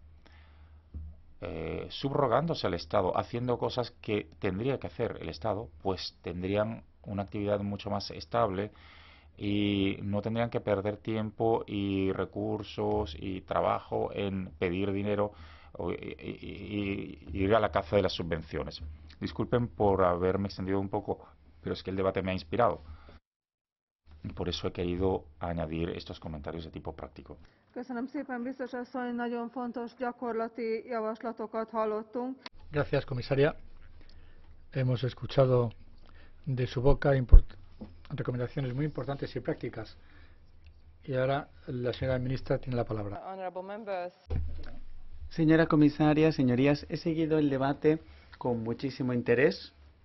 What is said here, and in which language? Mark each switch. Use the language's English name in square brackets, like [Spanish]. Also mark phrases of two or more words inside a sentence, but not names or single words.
[Spanish] subrogándose al Estado, haciendo cosas que tendría que hacer el Estado, pues tendrían una actividad mucho más estable y no tendrían que perder tiempo y recursos y trabajo en pedir dinero y ir a la caza de las subvenciones. Disculpen por haberme extendido un poco, pero es que el debate me ha inspirado. Por eso he querido añadir estos comentarios de tipo práctico. [Hungarian] Köszönöm szépen, biztos asszony, nagyon fontos gyakorlati javaslatokat hallottunk. [Spanish] Gracias, comisaria. Hemos escuchado de su boca recomendaciones muy importantes y prácticas. Y ahora la señora ministra tiene la palabra. Señora comisaria, señorías, he seguido el debate con muchísimo interés.